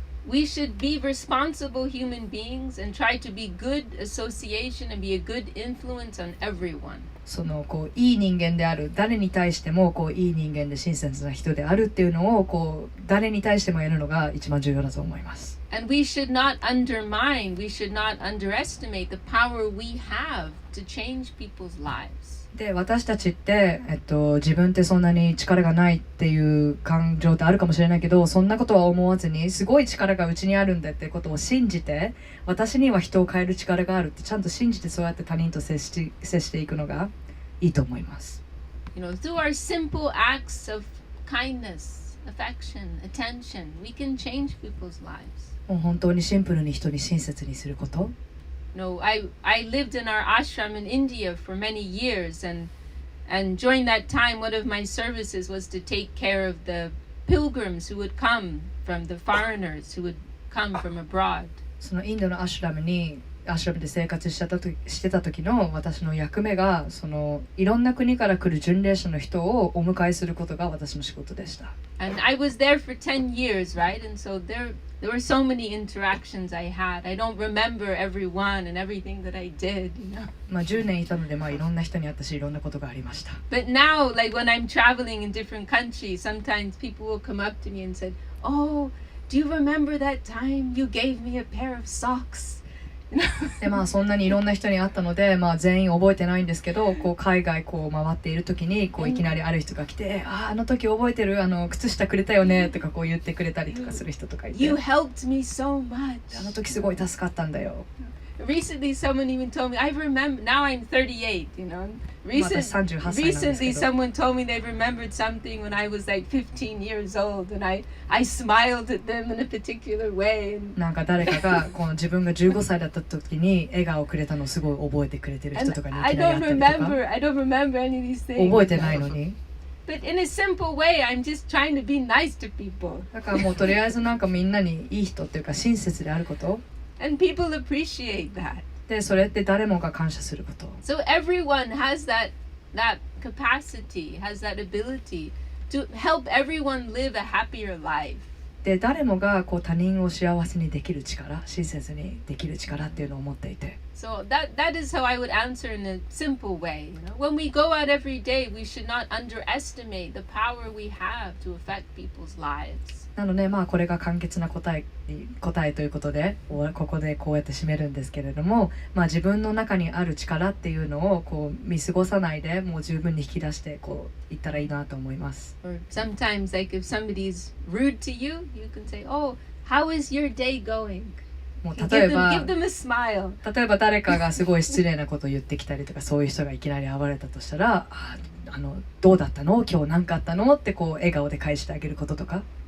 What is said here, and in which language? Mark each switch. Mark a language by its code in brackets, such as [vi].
[en] We should be responsible human beings and try to be good association and be a good influence on everyone. [ja] そのこういい人間である、誰に対してもこういい人間で親切な人であるっていうのをこう誰に対してもやるのが一番重要だと思います。 [en] And we should not underestimate the power we have to change people's lives. [ja] で、私たちって、自分ってそんなに力がないっていう感情ってあるかもしれないけど、そんなことは思わずにすごい力がうちにあるんだってことを信じて、私には人を変える力があるってちゃんと信じてそうやって他人と接していくのがいいと思います。 [en] You know, through our simple acts of kindness, affection, attention, we can change people's lives. [ja] もう本当にシンプルに人に親切にすること。 [en] No, I lived in our ashram in India for many years, and during that time, one of my services was to take care of the pilgrims who would come from the foreigners who would come from abroad. [ja] そのインドのアシュラムで生活してた時の私の役目がそのいろんな国から来る巡礼者の人をお迎えすることが私の仕事でした。 [en] And I was there for 10 years, right? And so there were so many interactions I had. I don't remember everyone and everything that I did, you know. [ja] まあ10年いたので、まあいろんな人に会ったし、いろんなことがありました。 [en] But now, like when I'm traveling in different countries, sometimes people will come up to me and say, "Oh, do you remember that time you gave me a pair of socks?" [ja] でまあそんなにいろんな人に会ったので、まあ全員覚えてないんですけど、こう海外こう回っている時にこういきなりある人が来て、あの時覚えてる、靴下くれたよねとかこう言ってくれたりとかする人とかいて、 [en] You helped me so much. [ja] あの時すごい助かったんだよ。 [en] Recently, someone even told me, I remember, now I'm 38, you know. Recently, someone told me they remembered something when I was like 15 years old, and I smiled at them in a particular way. [ja] なんか誰かがこの自分が15歳だった時に笑顔をくれたのをすごい覚えてくれてる人とかにいきなり会ったりとか。 [en] I don't remember any of these things. [ja] 覚えてないのに。 [en] But in a simple way, I'm just trying to be nice to people. [ja] だからもうとりあえずなんかみんなにいい人っていうか親切であること。 [en] And people appreciate that. [ja] で、それって誰もが感謝すること。 [en] So everyone has that capacity, has that ability to help everyone live a happier life. [ja] で、誰もがこう他人を幸せにできる力、親切にできる力っていうのを持っていて。 [en] So that is how I would answer in a simple way. You know, when we go out every day, we should not underestimate the power we have to affect people's lives. [ja] なのでまあこれが簡潔な答えということでここでこうやって締めるんですけれども、まあ自分の中にある力っていうのをこう見過ごさないでもう十分に引き出してこういったらいいなと思います。 [en] Or sometimes, like if somebody's rude to you, you can say, "Oh, how is your day going?" [ja] もう例えば [en] give them a smile. [ja] 例えば誰かがすごい失礼なことを言ってきたりとかそういう人がいきなり現れたとしたら、どうだったの？今日何かあったの？ってこう笑顔で返してあげることとか。